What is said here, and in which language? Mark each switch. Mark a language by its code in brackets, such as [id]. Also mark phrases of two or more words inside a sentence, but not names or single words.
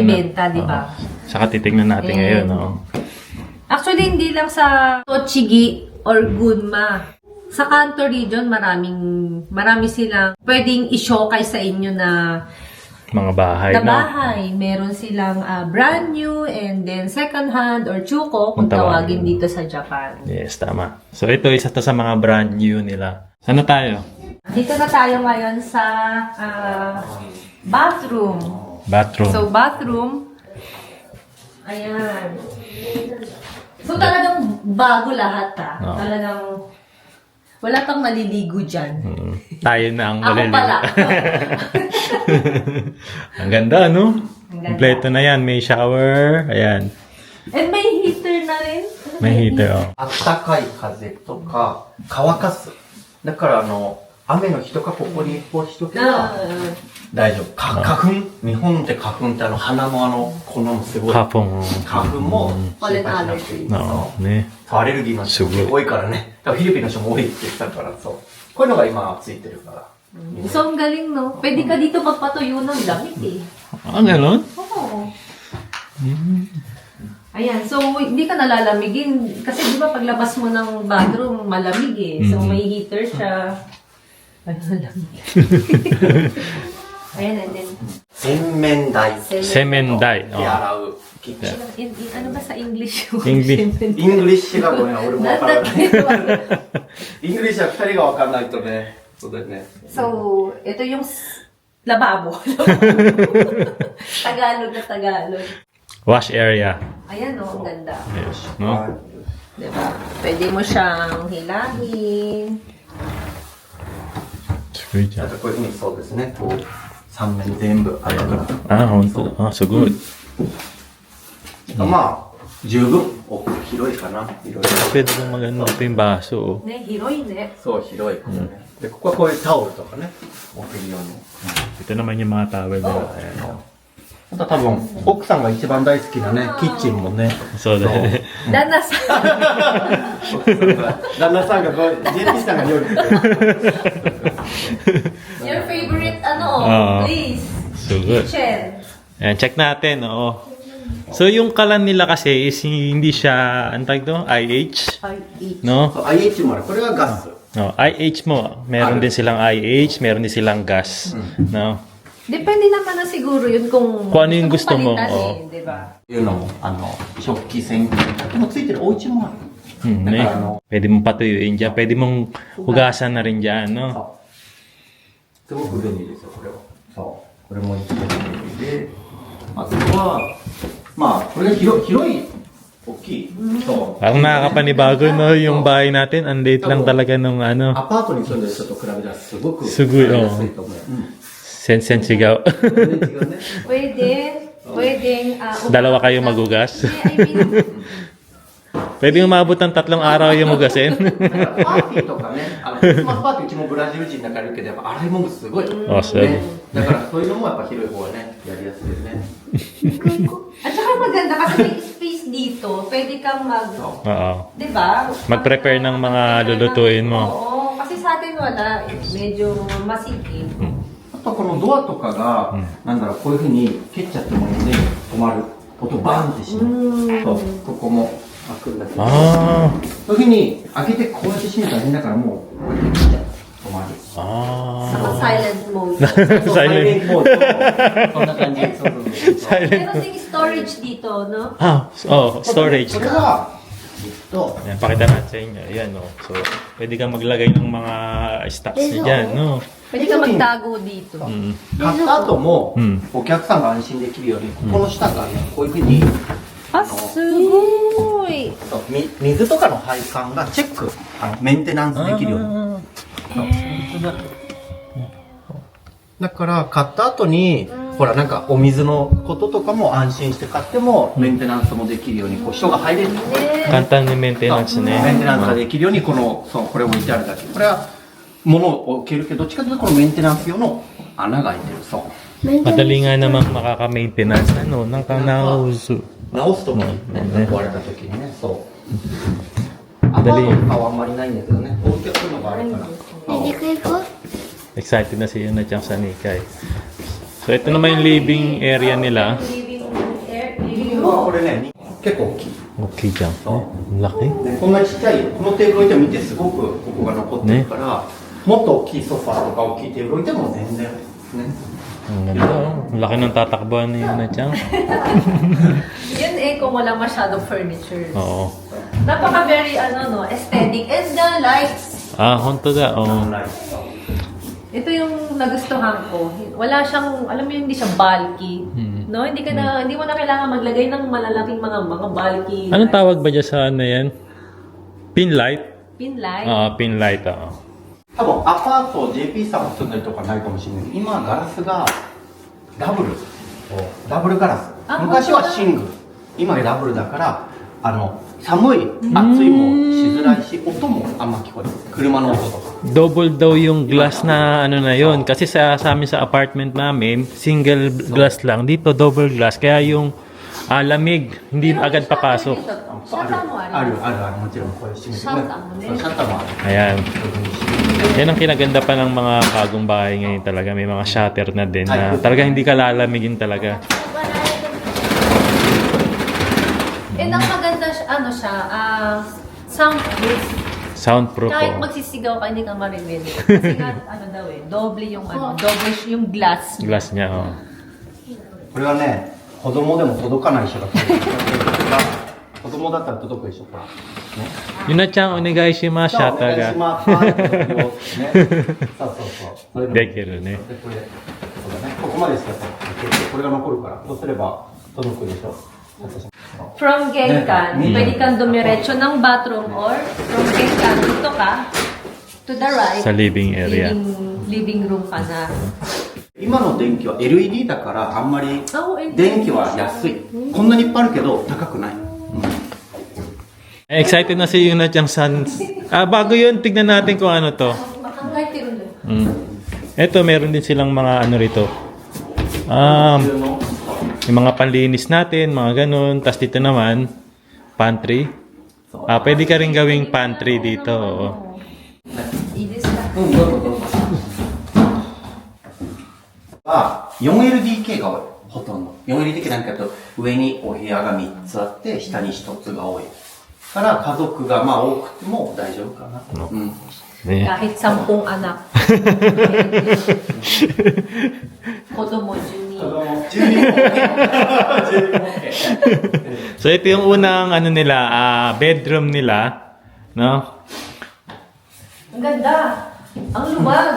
[tl] binibenta, di ba? Saka titignan natin And- ngayon, no? Actually, hindi lang sa Tochigi or Gunma. Sa Kanto region, marami silang pwedeng i-showcase sa inyo na Mga bahay, na no? bahay. Meron silang [en] brand new [tl] and then [en] second hand [tl] or chuko kung Kung tawagin. tawagin dito sa Japan. Yes, tama. So, ito, isa to sa mga [en] brand new [tl] nila. Saan na tayo? Dito na tayo ngayon sa bathroom. Bathroom. So, bathroom. Ayan. So, talagang bago lahat Oo. Talagang wala kang naliligo dyan. Tayo na ang Ako maliligo. pala. Ang ganda, no? Ang ganda. Kompleto na yan. May shower. Ayan. And may heater na rin. May heater, oh. [ja] あったかい風とか乾かす。だから雨の日とかここにこうしとけば Ah, 大丈夫。花粉、日本って花粉って鼻のこのすごい。 Kapong. 花粉も心配しなくていい。 No, ne. そうアレルギーの人すごい多いからね。多分フィリピンの人も多いって言ってたから、そう。こういうのが今ついてるから。 [tl] so, ang galing, no? Pwede ka dito magpatuyo ng damit, eh. Ah, ganon? Oo. Ayan, so hindi ka nalalamigin. Kasi di ba paglabas mo ng bathroom, malamig eh. So may heater siya. Ay, malamig. Ayan, [en] and then, [ja] 洗面台。 Semenday. 手洗う。キッチン。 [tl] ano ba sa English? English. [ja] イングリッシュがごめん、俺もわからない。 Nanda- イングリッシュは二人がわかんないとね。そうだよね。 [tl] So, ito yung lababo. Tagalog na Tagalog. [en] Wash area. [tl] Ayan, oh, ang ganda. Yes. No? Diba? Pwede mo siyang hilahin. [en] Good あ job. [ja] とこういうふうにそうですね。こう、三面全部あるから。 Ah, honto. [en] Ah, so good. [ja] まあ、十分大きい広いかな。いろいろ。 [tl] Pwede bang magano ito yung baso, oh. [ja] ね、広いね。そう、広いからね。で、ここはこういうタオルとかね、置けるように。 [tl] Ito naman yung mga towel nila. Ayan. [ja] あと多分、奥さんが一番大好きなね、キッチンもね。 [en] So, that, Dana sa... [ja] 旦那さんがこう、JP さんが料理してる。 [en] Your favorite, Ah. please. so good. Kitchen. [tl] Ayan, check natin, oo. So, yung kalan nila kasi is hindi siya, ang tawag to? IH? Ay, eat. No? [ja] そう IH もある。これはガス。 [tl] No, IH mo. Meron din silang IH, meron din silang gas. No? Depende naman na siguro yun kung Kung ano yung gusto mo, palitan oo. di ba? [ja] いうのも、食器洗濯機もついてるお家もある。 Hmm, [tl] Naka, [ja] ne? [tl] Pwede mong patuyuin dyan. Pwede mong hugasan na rin dyan, no? [ja] そう。すごく便利ですよ、これは。そう。これも一番便利で。あとは、まあ、これが広い、大きい。そう。 [tl] Parang nakakapanibago, no? Yung bahay natin, ang liit lang talaga nung ano. [ja] アパートに住んでる人と比べたらすごくすごい使やすいと思う。 Sen-sen sigaw. 全然違うね。 [tl] Pwedeng, Dalawa kayo magugas. [en] I mean, [tl] Pwede umabot ng 3 araw yung hugasin. [ja] だからパーティーとかね、クリスマスパーティーうちもブラジル人だからいるけど、やっぱ洗い物すごい。あそうね。だからそういうのもやっぱ広い方がね、やりやすいよね。 [tl] at saka maganda kasi may space dito. Pwede kang Oo. di ba? Mag-prepare ng mga lulutuin mo. Oo, kasi sa atin wala. Medyo masikip. [ja] あとこのドアとかが、なんだろう、こういうふうに蹴っちゃってもいいんで、止まる。音バーンってしない。そう、ここも開くんだけど。 Ah. そういうふうに開けてこうやって閉めたら変だからもう、こうやって切っちゃう。止まる。 Ah. [en] Silent mode. [ja] そうサイレン [en] Silent. [ja] モード。こんな感じ。そうそうそう。 [en] Silent. [tl] Meron ding storage dito, no? Ah, oh, storage. これが、 Yan, pakita natin sa inyo. Ayan, no. So, pwede kang maglagay ng mga stocks niya dyan, no? Pwede ka magtago dito. [ja] うん。買った後も、うんお客さんが安心できるように、ここの下がね、こういうふうに、 Ah, sugoy! そう水とかの配管がチェック、メンテナンスできるように。だから、買った後に、ほら、なんかお水のこととかも安心して買っても、メンテナンスもできるように、こう人が入れる。 Kantan ni maintenance メ ne. ンテナンスができるように、この、そう、これを置いてあるだけ。これは、物を置けるけど、どっちかというとこのメンテナンス用の穴が開いてる。そう。 [tl] Madali nga namang makaka-maintenance ano, ng kanauso. [ja] 直すときにね、ね壊れたときにね、そう。アパートとかはあんまりないんだけどね、こういうのがあるから。そう [tl] Hindi ko ikaw? Excited na si Yuna at sa Nikay. So, ito naman yung [en] living area [tl] nila. Living [ja] これね、結構大きい。 [tl] Okay dyan. Ang laki. [ja] でこんなちっちゃい、このテーブル置いても見てすごくここが残ってるから、もっと大きいソファーとか大きいテーブル置いても全然ね。 [tl] Ang ganda, oh. Ang laki ng tatakbuhan ni Yuna Chang. Yun kung wala masyadong furniture. Oo. [en] Napaka very, aesthetic. And the lights. [ja] 本当だ. Oh. [tl] Ito yung nagustuhan ko. Wala siyang, alam mo yun, hindi siya bulky. No? Hindi mo na kailangan maglagay ng malalaking mga bulky. Anong tawag ba dyan sa ano yan? [en] Pin light? Pin light. Pin light, oo. [ja] 多分アパート JP さんも住んでるとかないかもしれないけど、今はガラスがダブルガラス。あ昔はシングル、今はダブルだから寒い暑いもしづらいし、音もあんま聞こえない、車の音とか。 [tl] Double daw yung glass na ano na yon. Kasi sa amin sa apartment namin, [en] single glass [tl] lang. Dito [en] double glass. [tl] Kaya yung lamig, hindi agad papasok. [ja] シャッターもある。もちろんこれ閉めてシャッターもね。シャッターもある。 [tl] Ayan. Yan ang kinaganda pa ng mga bagong bahay ngayon talaga. May mga shutter na din na talaga hindi ka lalamigin talaga. And ang maganda, soundproof. Soundproof. Kahit Oh. magsisigaw ka, hindi ka marinig. Kasi nga, doble yung doble yung glass. Glass niya, oh. [ja] これはね、子供でも届かない人が来る。子供だったら届くでしょ、ほら。ね。 [tl] Yun na Chang, [ja] onegaishimasu お願い ga. します。はいよね。そうそうそう。それでもできるね. でこれそうだね。ここまでしかさ、これが残るから、そうすれば届くでしょ。 [en] From Genkan, Yeah. [tl] pwede kang dumiretso ng bathroom or [en] from Genkan, [tl] dito ka, [en] to the right. [tl] Sa living area. Living room ka na. [ja] 今の電気は LED だからあんまり LED 電気は安い。こんなにいっぱいあるけど高くない。 [tl] Excited na si Yuna Chang Sans. Bago yun, tignan natin kung ano to. Makangay tiro na. Ito, meron din silang mga ano rito. Yung mga panlinis natin, mga ganun. Tapos dito naman, pantry. Pwede ka rin gawing pantry dito. Oo. Idis ka. [ja] は 4LDK が多い。ほとんど。4LDK なんかと上にお部屋が3つあって下に1つが多い。から家族がまあ多くても大丈夫かな。うん。 Eh. [tl] Kahit 10 anak. [ja] 子供、十二. [tl] So ito yung unang ano nila, bedroom nila, no? Ang ganda. Ang luwag.